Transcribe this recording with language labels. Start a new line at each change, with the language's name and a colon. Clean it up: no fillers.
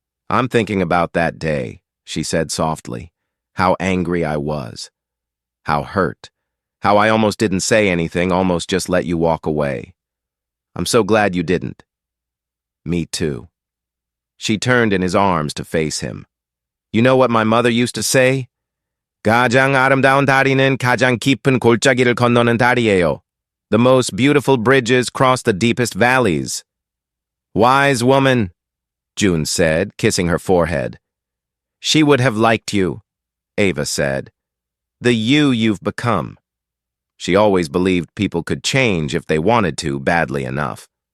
English: "I'm thinking about that day," she said softly. "How angry I was. How hurt. How I almost didn't say anything, almost just let you walk away. I'm so glad you didn't." "Me too." She turned in his arms to face him. "You know what my mother used to say?
Korean: 가장 아름다운 다리는 가장 깊은 골짜기를 건너는 다리예요.
English: The most beautiful bridges cross the deepest valleys." "Wise woman," June said, kissing her forehead. "She would have liked you," Ava said. "The you you've become." She always believed people could change if they wanted to badly enough.